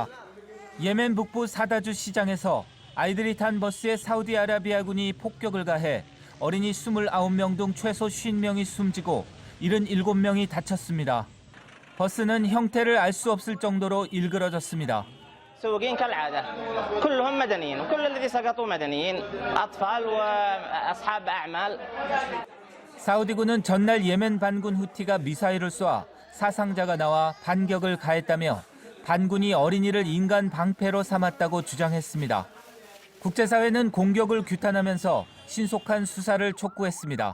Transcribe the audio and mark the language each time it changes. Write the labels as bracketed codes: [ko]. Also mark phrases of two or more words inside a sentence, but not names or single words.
[ko] 예멘 북부 사다주 시장에서 아이들이 탄 버스에 사우디아라비아군이 폭격을 가해 어린이 29명 등 최소 50명이 숨지고 77명이 다쳤습니다. 버스는 형태를 알 수 없을 정도로 일그러졌습니다. [ar] سواقين كالعادة كلهم مدنيين وكل الذي سقطوا مدنيين أطفال وأصحاب أعمال. [ko] 사우디군은 전날 예멘 반군 후티가 미사일을 쏘아 사상자가 나와 반격을 가했다며 반군이 어린이를 인간 방패로 삼았다고 주장했습니다. 국제사회는 공격을 규탄하면서 신속한 수사를 촉구했습니다.